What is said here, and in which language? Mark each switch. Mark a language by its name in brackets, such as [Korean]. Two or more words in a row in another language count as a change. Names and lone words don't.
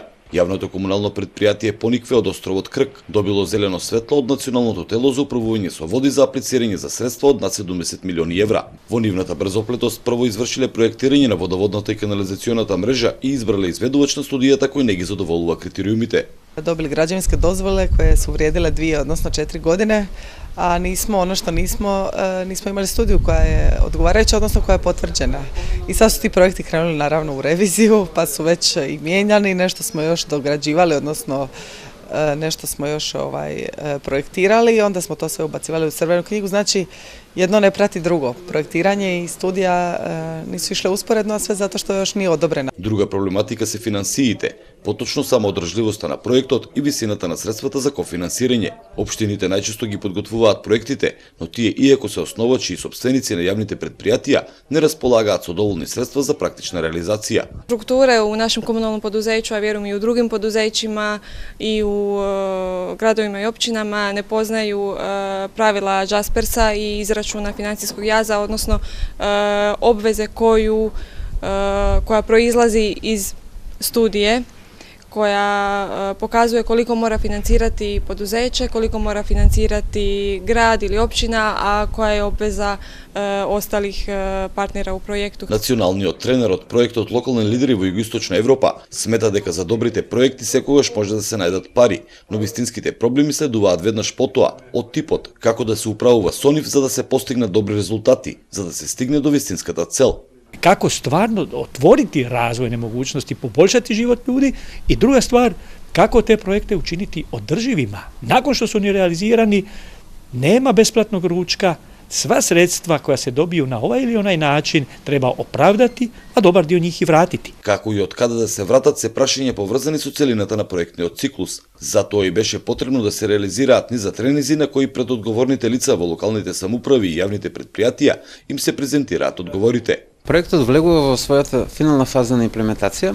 [Macedonian] Јавното комунално предпријатие Поникве од островот Крк добило зелено светло од Националното тело за управување со води за аплицирање за средства од над 70 милиони евра. Во нивната брзоплетост прво извршиле проектирање на водоводната и канализационата мрежа и избрале изведувач на студијата кој не ги задоволува критериумите. [Croatian] Dobili građevinske dozvole koje su vrijedile 2 odnosno 4 godine, a nismo imali studiju koja je odgovarajuća, odnosno koja je potvrđena. I sad su ti projekti krenuli naravno u reviziju, pa su već i mijenjani, nešto smo još dograđivali, odnosno nešto smo još projektirali i onda smo to sve ubacivali u crvenu knjigu. Znači, jedno ne prati drugo. Projektiranje i studija nisu išle usporedno, a sve zato što još nije odobrena. [Macedonian] Друга проблематика се финансиите, поточно самоодржливоста на проектот и висината на средствата за кофинансирање. Општините најчесто ги подготвуваат проектите, но тие иако се основачи и сопственици на јавните предпријатија, не располагаат со доволни средства за практична реализација. [Croatian] Strukture u našem komunalnom poduzeću, a vjerujem i u drugim poduzećima i u gradovima i općinama ne poznaju pravila Jaspersa i izračuna financijskog jaza, odnosno obveze koja proizlazi iz studije koja pokazuje koliko mora financirati poduzeće, koliko mora financirati grad ili općina, a koja je obveza ostalih partnera u projektu. [Macedonian] Националниот тренер од проектот Локални лидери во Југоисточна Европа смета дека за добрите проекти секогаш може да се најдат пари, но вистинските проблеми следуваат веднаш потоа, од типот како да се управува со нив за да се постигнат добри резултати, за да се стигне до вистинската цел. [Croatian] Kako stvarno otvoriti razvojne mogućnosti, poboljšati život ljudi i druga stvar, kako te projekte učiniti održivima. Nakon što su oni realizirani, nema besplatnog ručka, sva sredstva koja se dobiju na ovaj ili onaj način treba opravdati, a dobar dio njih i vratiti. [Macedonian] Како и од каде да се вратат се прашања поврзани со целината на проектниот циклус. Затоа и беше потребно да се реализираат низа тренизи на кои пред одговорните лица во локалните самоуправи и јавните предпријатија им се презентираат одговорите. Проектот влегува во својата финална фаза на имплементација.